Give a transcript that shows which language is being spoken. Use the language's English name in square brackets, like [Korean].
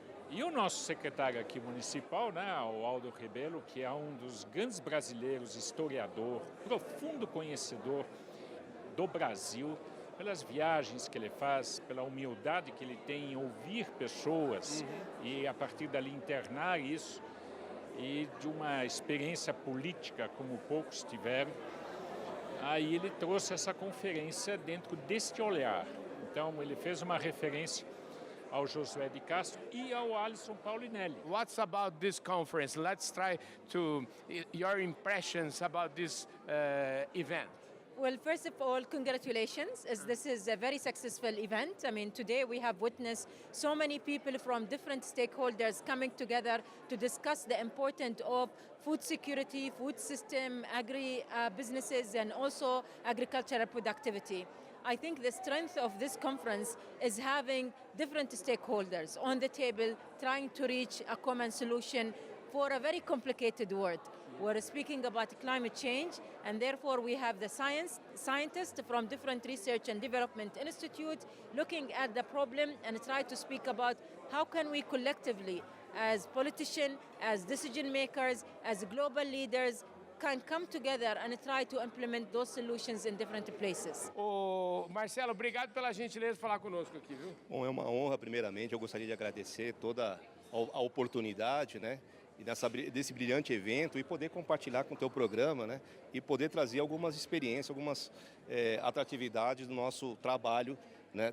[Portuguese] E o nosso secretário aqui municipal, né, o Aldo Rebelo, que é um dos grandes brasileiros, historiador, profundo conhecedor do Brasil, pelas viagens que ele faz, pela humildade que ele tem em ouvir pessoas e a partir dali internar isso, e de uma experiência política como poucos tiveram, aí ele trouxe essa conferência dentro deste olhar. Então ele fez uma referência ao Josué de Castro e ao Alisson Paulinelli. [English] What's about this conference? Let's try to your impressions about this event. Well, first of all, congratulations, as this is a very successful event. I mean, today we have witnessed so many people from different stakeholders coming together to discuss the importance of food security, food system, agri-businesses, and also agricultural productivity. I think the strength of this conference is having different stakeholders on the table trying to reach a common solution for a very complicated world. We're speaking about climate change, and therefore we have the scientists from different research and development institutes looking at the problem and try to speak about how can we collectively, as politicians, as decision makers, as global leaders, can come together and try to implement those solutions in different places. [Portuguese] Ô, Marcelo, obrigado pela gentileza de falar conosco aqui, viu? Bom, é uma honra, primeiramente. Eu gostaria de agradecer toda a oportunidade, né? E desse brilhante evento e poder compartilhar com o teu programa, né? E poder trazer algumas experiências, algumas atratividades do nosso trabalho, né?